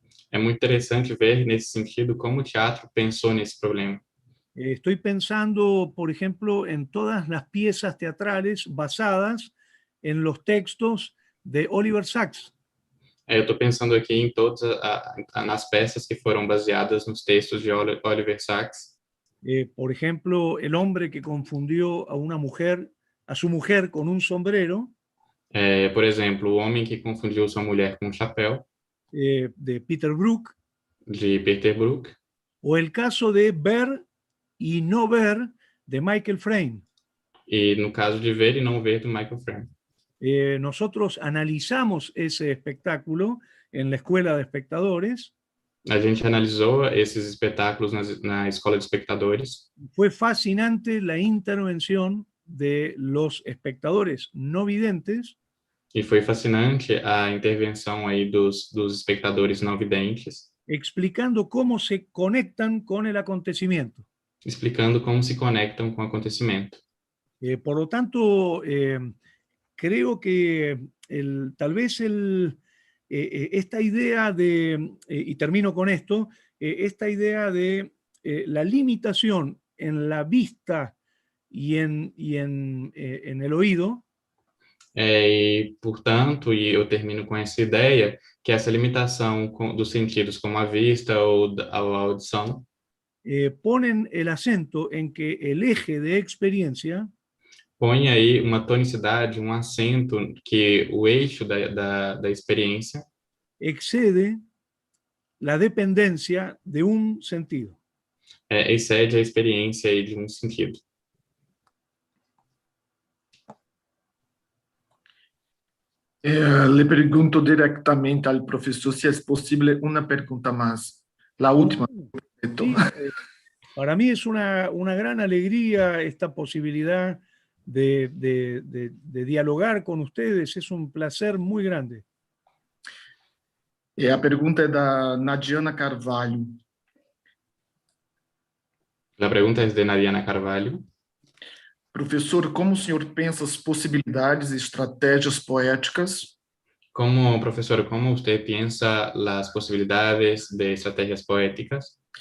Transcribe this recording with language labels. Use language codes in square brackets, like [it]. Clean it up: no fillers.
[pt] É muito interessante ver nesse sentido como o teatro pensou nesse problema. [es] Estoy pensando, por ejemplo, en todas las piezas teatrales basadas en los textos de Oliver Sacks. [pt] Eu estou pensando aqui em todas nas peças que foram baseadas nos textos de Oliver Sacks. [es] Por ejemplo, el hombre que confundió a su mujer con un sombrero, [pt] Por exemplo, o homem que confundiu sua mulher com um chapéu, [es] de Peter Brook, [pt] de Peter Brook, [es] o el caso de Ver y No Ver, de Michael Frayn. [pt] e no caso de Ver e Não Ver, do Michael Frayn. [es] Nosotros analizamos ese espectáculo en la Escuela de Espectadores. [pt] A gente analisou esses espetáculos na Escola de Espectadores. [es] Fue fascinante la intervención de los espectadores no videntes. [pt] E foi fascinante a intervenção aí dos espectadores não videntes, [es] explicando cómo se conectan con el acontecimiento. [pt] explicando como se conectam com o acontecimento. [es] Por lo tanto, creo que tal vez esta idea de, y termino con esto, esta idea de la limitación en la vista y en el oído, [pt] E, portanto, e eu termino com essa ideia, que essa limitação dos sentidos como a vista ou a audição [es] ponen el acento en que el eje de experiencia [pt] põe aí uma tonicidade, um acento que o eixo da experiência [es] excede la dependencia de un sentido. [pt] excede a experiência aí de um sentido. Le pergunto diretamente ao professor se é possível uma pergunta mais. [es] La última. Sí, para mí es una gran alegría esta posibilidad de dialogar con ustedes, es un placer muy grande. [pt] A pergunta é da Nadiana Carvalho. A pergunta é de Nadiana Carvalho. Professor, como o senhor pensa as possibilidades e estratégias poéticas? Professor, como você pensa as possibilidades de estratégias poéticas